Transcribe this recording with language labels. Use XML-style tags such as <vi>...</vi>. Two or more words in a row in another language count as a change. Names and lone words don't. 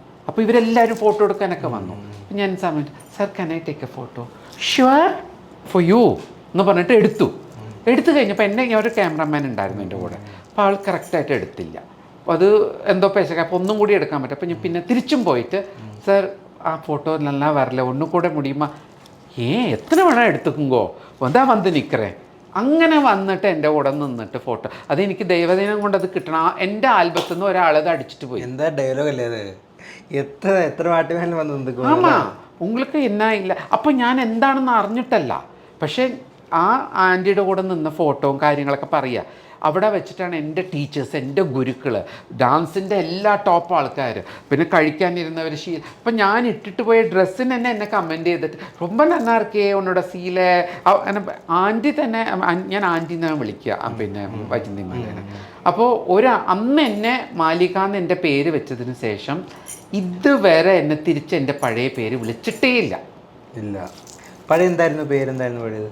<ml>അപ്പോൾ ഇവരെല്ലാവരും ഫോട്ടോ എടുക്കാനൊക്കെ വന്നു. അപ്പം ഞാൻ സമയത്ത്,</ml> <en>sir can I take a photo? sure for you</en> <ml>എന്ന് പറഞ്ഞിട്ട് എടുത്തു കഴിഞ്ഞപ്പോൾ ഞാൻ ഒരു ക്യാമറാമാൻ ഉണ്ടായിരുന്നു എൻ്റെ കൂടെ. അപ്പോൾ ആൾ കറക്റ്റായിട്ട് എടുത്തില്ല. അപ്പോൾ അത് എന്തോ പേശക, അപ്പോൾ ഒന്നും കൂടി എടുക്കാൻ പറ്റും. അപ്പോൾ ഞാൻ പിന്നെ തിരിച്ചും പോയിട്ട്, സർ ആ ഫോട്ടോ</ml> <ta>நல்லா வரல, ஒன்று கூட முடியுமா? எத்தனை வேணா எடுத்துக்குங்கோ, வந்தா வந்து நிற்கிறேன்.</ta> <ml>അങ്ങനെ വന്നിട്ട് എൻ്റെ കൂടെ നിന്നിട്ട് ഫോട്ടോ, അതെനിക്ക് ദൈവദിനം കൊണ്ട് അത് കിട്ടണം. എൻ്റെ ആൽബത്തിൽ നിന്ന് ഒരാളത് അടിച്ചിട്ട് പോയി. എന്താ ഡയലോഗ് അല്ലേ അത്? എത്ര പാട്ടുകാരൻ വന്ന്</ml> <ta>ஆமா உங்களுக்கு என்னா இல்ல.</ta> <ml>അപ്പം ഞാൻ എന്താണെന്ന് അറിഞ്ഞിട്ടല്ല, പക്ഷേ ആ ആൻറ്റിയുടെ കൂടെ നിന്ന് ഫോട്ടോയും കാര്യങ്ങളൊക്കെ പറയുക. അവിടെ വെച്ചിട്ടാണ് എൻ്റെ ടീച്ചേഴ്സ്, എൻ്റെ ഗുരുക്കൾ, ഡാൻസിൻ്റെ എല്ലാ ടോപ്പ് ആൾക്കാർ, പിന്നെ കഴിക്കാനിരുന്നവർ അപ്പം ഞാൻ ഇട്ടിട്ട് പോയ ഡ്രസ്സിന് തന്നെ എന്നെ കമൻറ്റ് ചെയ്തിട്ട്</ml> <ta>ரொம்ப நல்லா இருக்கே உன்னோட</ta> <ml>സീല അങ്ങനെ ആൻറ്റി തന്നെ, ഞാൻ ആൻറ്റി എന്നാണ് വിളിക്കുക പിന്നെ വൈജന്തി മാലേനെ. അപ്പോൾ അന്ന് എന്നെ മാലികാന്ന് എൻ്റെ പേര് വെച്ചതിന് ശേഷം ഇതുവരെ എന്നെ തിരിച്ച് എൻ്റെ പഴയ പേര് വിളിച്ചിട്ടേ ഇല്ല. പഴയ എന്തായിരുന്നു പേരെന്തായിരുന്നു പഴയത്?</ml>